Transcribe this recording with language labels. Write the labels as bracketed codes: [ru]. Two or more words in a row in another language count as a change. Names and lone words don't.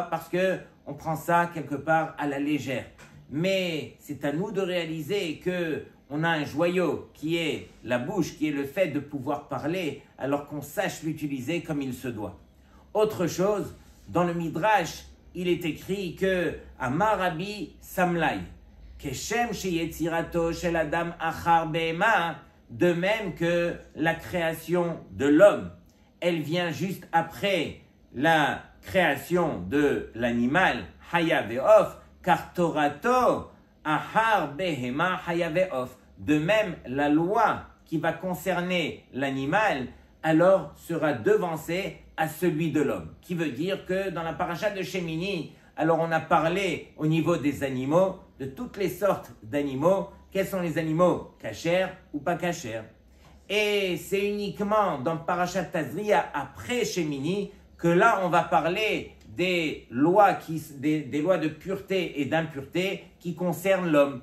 [fr] Parce qu'on prend ça quelque part à la légère. Mais c'est à nous de réaliser qu'on a un joyau qui est la bouche, qui est le fait de pouvoir parler, alors qu'on sache l'utiliser comme il se doit. Autre chose, dans le Midrash, il est écrit que [he] אמר רבי שמלאי, כשם שיצירתו של אדם אחר בהמה, [fr] de même que la création de l'homme, elle vient juste après la création de l'animal, [he] חיה ועוף, car תורתו אחר בהמה חיה ועוף. [fr] De même, la loi qui va concerner l'animal, alors sera devancée à celui de l'homme. Qui veut dire que dans la paracha de Shemini, alors on a parlé au niveau des animaux, de toutes les sortes d'animaux. Quels sont les animaux cachers ou pas cachers? Et c'est uniquement dans Parashat Tazria, après Shemini, que là on va parler des lois de pureté et d'impureté qui concernent l'homme.